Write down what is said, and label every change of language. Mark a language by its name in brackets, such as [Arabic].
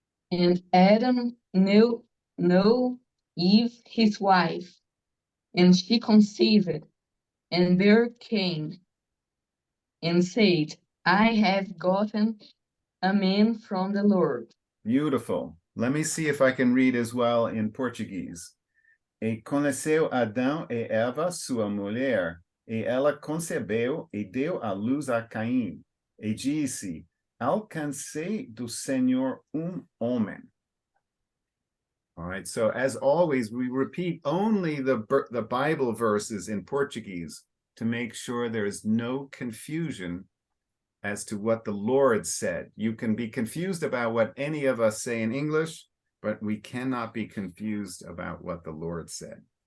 [English] And Adam knew Eve, his wife, and she conceived, and bare Cain, and said, I have gotten a man from the Lord. Beautiful. Let me see if I can read as well in Portuguese. [Portuguese] E conheceu Adão e Eva, sua mulher, e ela concebeu e deu à luz a Caim, e disse, alcancei do Senhor homem. [English] All right, so as always, we repeat only the Bible verses in Portuguese to make sure there is no confusion as to what the Lord said. You can be confused about what any of us say in English, but we cannot be confused about what the Lord said.